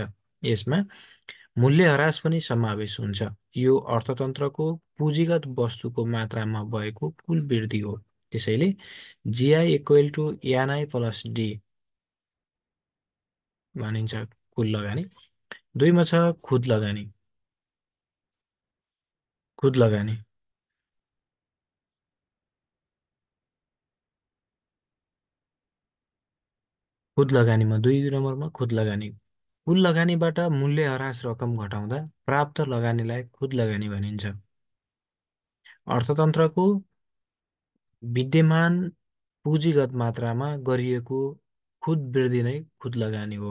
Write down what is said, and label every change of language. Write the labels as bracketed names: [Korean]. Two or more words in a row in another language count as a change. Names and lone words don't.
[Nepali] यसमा मूल्यह्रास पनि समावेश हुन्छ। यो अर्थतन्त्रको पुँजीगत वस्तुको मात्रामा भएको कुल वृद्धि हो। त्यसैले [English] GI equal to NI plus D [Nepali] भनिन्छ कुल लगानी। दुईमा छ खुद लगानी। खुद लगानी। खुद लगानीमा दुई नम्बरमा खुद लगानी। कुल लगानीबाट मूल्यह्रास रकम घटाउँदा प्राप्त लगानीलाई खुद लगानी भनिन्छ। अर्थतन्त्रको विद्यमान पुँजीगत मात्रामा गरिएको खुद वृद्धि नै खुद लगानी हो।